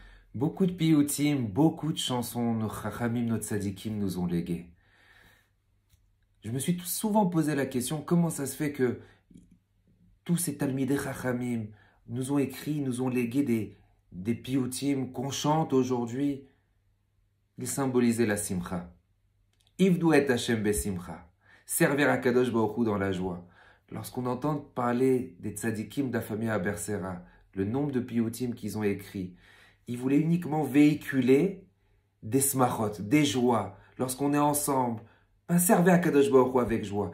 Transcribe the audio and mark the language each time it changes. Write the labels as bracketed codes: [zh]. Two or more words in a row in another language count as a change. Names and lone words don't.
[fr] Beaucoup de piyutim, beaucoup de chansons, nos chachamim, nos tzadikim nous ont léguées. Je me suis souvent posé la question, comment ça se fait que tous ces [he] תלמידי חכמים [fr] nous ont écrit, nous ont légué des piyutim qu'on chante aujourd'hui. Ils symbolisaient la simcha. [he] עבדו את השם בשמחה. [fr] Servir à [he] קדוש ברוך הוא [fr] dans la joie. Lorsqu'on entend parler des tzadikim de la famille Abersera, le nombre de piyutim qu'ils ont écrits, ils voulaient uniquement véhiculer des smachot, des joies. Lorsqu'on est ensemble, servez à [he] קדוש ברוך הוא [fr] avec joie.